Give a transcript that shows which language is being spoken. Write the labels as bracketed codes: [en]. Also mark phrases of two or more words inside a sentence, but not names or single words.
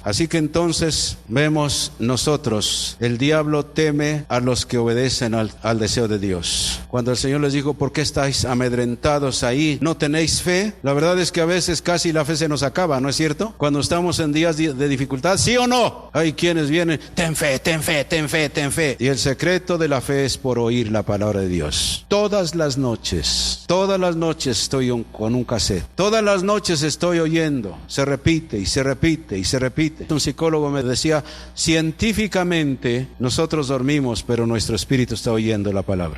[es] Así que entonces vemos nosotros, el diablo teme a los que obedecen al deseo de Dios. Cuando el Señor les dijo, ¿por qué estáis amedrentados ahí? ¿No tenéis fe? La verdad es que a veces casi la fe se nos acaba, ¿no es cierto? Cuando estamos en días de dificultad, libertad, ¿sí o no? Hay quienes vienen, ten fe, ten fe, ten fe, ten fe. Y el secreto de la fe es por oír la palabra de Dios. Todas las noches estoy con un cassette. Todas las noches estoy oyendo. Se repite y se repite y se repite. Un psicólogo me decía, científicamente nosotros dormimos, pero nuestro espíritu está oyendo la palabra.